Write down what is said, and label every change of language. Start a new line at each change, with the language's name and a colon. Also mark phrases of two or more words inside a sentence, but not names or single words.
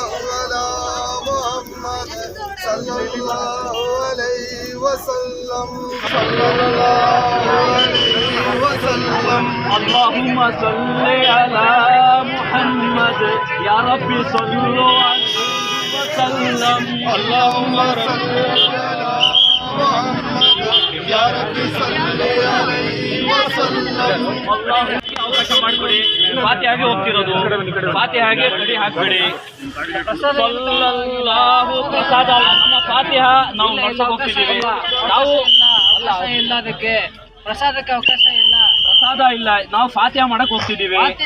Arabic: على محمد صلى الله عليه وسلم صلى الله عليه وسلم اللهم صل على محمد يا ربي صلوا عليه وسلم اللهم صل على محمد يا ربي صل عليه وسلم
Kannada: ಅವಕಾಶ ಮಾಡಿಕೊಡಿ. ಫಾತಿಹಾಗೆ ಹೋಗ್ತಿರೋದು, ಫಾತಿಹಾಗೆ ಕಡಿ ಹಾಕ್ಬೇಡಿ. ಸಲ್ಲಲ್ಲಾಹು ಪ್ರಸಾದ ನಮ್ಮ ಫಾತಿಹಾ ನಾವು ನಡ್ಸಕ್ ಹೋಗ್ತಿದ್ದೀವಿ. ನಾವು ಇಲ್ಲ, ಅದಕ್ಕೆ ಪ್ರಸಾದಕ್ಕೆ ಅವಕಾಶ ಇಲ್ಲ, ಪ್ರಸಾದ ಇಲ್ಲ, ನಾವು ಫಾತಿಹಾ ಮಾಡಕ್ ಹೋಗ್ತಿದ್ದೀವಿ.